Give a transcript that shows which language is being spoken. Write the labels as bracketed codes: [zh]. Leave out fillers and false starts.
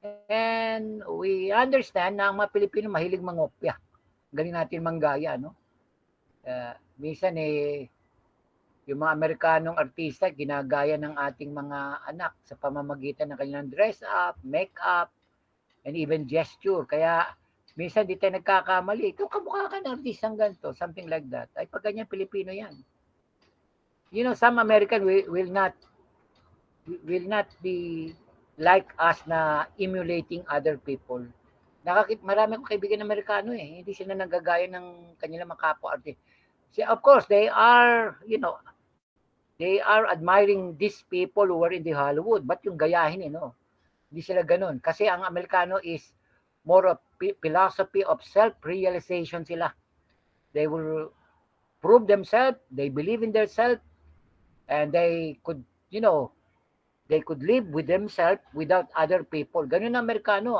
[en] And we understand [tl] na ang mga Pilipino mahilig mangopya. Galing natin manggaya, no? Minsan yung mga Amerikanong artista ginagaya ng ating mga anak sa pamamagitan ng kanilang [en] dress up, make up, and even gesture. [tl] Kaya minsan di tayo nagkakamali. Ikaw kamukha ka ng artistang ganito, [en] something like that. [tl] Ay pag ganyan, Pilipino yan. [en] You know, some American will not be like us na emulating other people. [tl] Marami akong kaibigan Amerikano hindi sila nagagaya ng kanilang mga kapwa-artist. [en] Of course, they are admiring these people who are in the Hollywood, but [tl] yung gayahin hindi sila ganun. [en] Kasi ang Amerikano is more of philosophy of self-realization sila. They will prove themselves, they believe in themselves, and they could, they could live with themselves without other people. [tl] Ganun ang Amerikano.